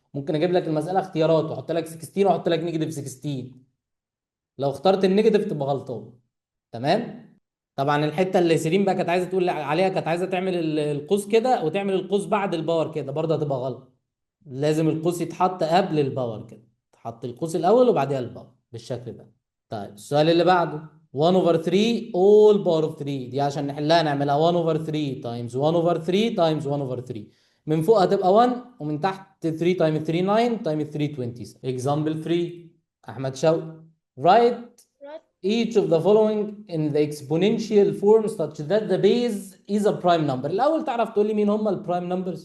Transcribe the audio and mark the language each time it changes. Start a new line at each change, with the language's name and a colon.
Arabic: ممكن اجيب لك المساله اختيارات واحط لك 16 واحط لك نيجاتيف 16، لو اخترت النيجاتيف تبقى غلطان. تمام؟ طبعا الحته اللي سيرين بقى كانت عايزه تقول عليها، كانت عايزه تعمل القوس كده وتعمل القوس بعد الباور كده، برضه هتبقى غلط. لازم القوس يتحط قبل الباور كده، تحط القوس الاول وبعدها الباور بالشكل ده. طيب السؤال اللي بعده 1 over 3 all power of 3، دي عشان نحلها نعملها 1 over 3 times 1 over 3 times 1 over 3. من فوق هتبقى 1 ومن تحت 3 تايمز 3 9 تايمز 3 20. اكزامبل 3 احمد شوقي.
English: write each of the following in the exponential form such that the base is a prime number.
Arabic: الأول تعرف تقول لي مين هم البرايم نمبرز؟